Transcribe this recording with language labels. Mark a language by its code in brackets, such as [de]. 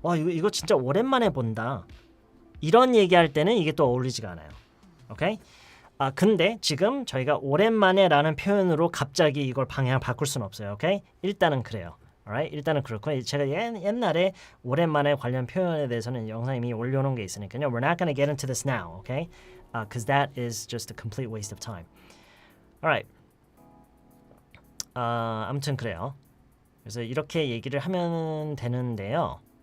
[ko] 이거 진짜 오랜만에 본다. 이런 얘기할 때는 이게 또 어울리지가 않아요. 오케이? 근데 지금 저희가 오랜만에라는 표현으로 갑자기 이걸 방향을 바꿀 수는 없어요. 오케이? 일단은 그래요. alright? 일단은 그렇고 제가 옛날에 오랜만에 관련 표현에 대해서는 영상 이미 올려놓은 게 있으니까요. [en] We're not going to get into this now, okay? Because that is just a complete waste of time. Alright. [ko] 아무튼 그래요. 그래서 이렇게 얘기를 하면 되는데요.